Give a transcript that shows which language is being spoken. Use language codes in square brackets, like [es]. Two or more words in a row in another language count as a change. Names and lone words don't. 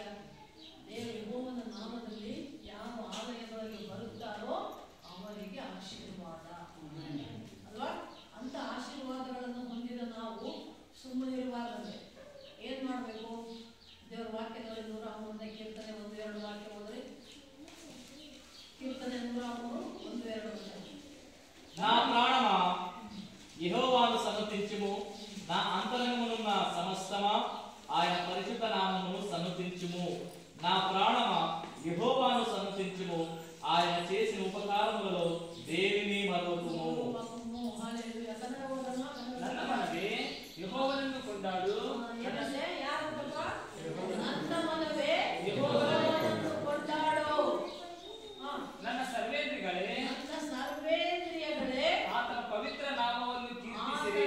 [kn] ದೇವರು ಯೆಹೋವನ ನಾಮದಲ್ಲಿ ಯಾವ ಆಲಯದೊಳಗೆ ಬರುತ್ತಾರೋ ಅವರಿಗೆ ಆಶೀರ್ವಾದ ಅಲ್ವಾ? ಅಂತ ಆಶೀರ್ವಾದಗಳನ್ನು ಹೊಂದಿದ ನಾವು ಸುಮ್ಮನಿರುವಾಗಲೇ ಏನು ಮಾಡಬೇಕು? ದೇವರ ವಾಕ್ಯದಲ್ಲಿ 103ನೇ ಕೀರ್ತನೆ 1-2 ವಾಕ್ಯ ಹೋದರೆ, ಕೀರ್ತನೆ 103 1-2. [te] నా ప్రాణమా యెహోవాను సన్నతించుము, నా అంతరంగమునున్న సమస్తమా ఆయన పరిశుద్ధ నామమును సన్నతించుము. నా ప్రాణమా యెహోవాను సన్నతించుము, ఆయన చేసిన ఉపకారములలో దేనిని మరువకుము. [kn] ನನ್ನ ಮನವೇ ಯೆಹೋವನನ್ನು ಕೊಂಡಾಡು, ನನ್ನ ಮನವೇ ಯೆಹೋವನನ್ನು ಕೊಂಡಾಡು. ನನ್ನ ಸರ್ವೇಂದ್ರಿಯಗಳೇ, ನನ್ನ ಸರ್ವೇಂದ್ರಿಯಗಳೇ ಆತನ ಪವಿತ್ರ ನಾಮವನ್ನು ಕೀರ್ತಿಸಿರಿ.